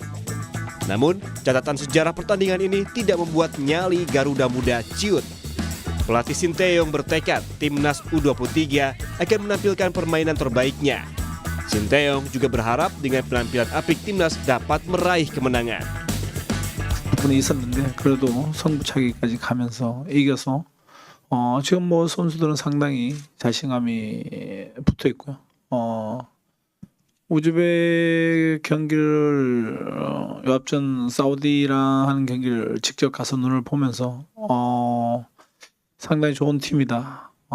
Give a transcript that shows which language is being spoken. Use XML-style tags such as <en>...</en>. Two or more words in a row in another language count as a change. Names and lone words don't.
<id>Namun, catatan sejarah pertandingan ini tidak membuat nyali Garuda Muda ciut. Pelatih Sintayong bertekad Timnas U23 akan menampilkan permainan terbaiknya. Sintayong juga berharap dengan penampilan apik Timnas dapat meraih kemenangan.</id> <ko>분이 있었는데 그래도 승부차기까지 가면서 이겨서 지금 선수들은 상당히 자신감이 붙어 있고요. 우즈벡 경기를 앞전 사우디랑 하는 경기를 직접 가서 눈을 보면서 상당히 좋은 팀이다.</ko>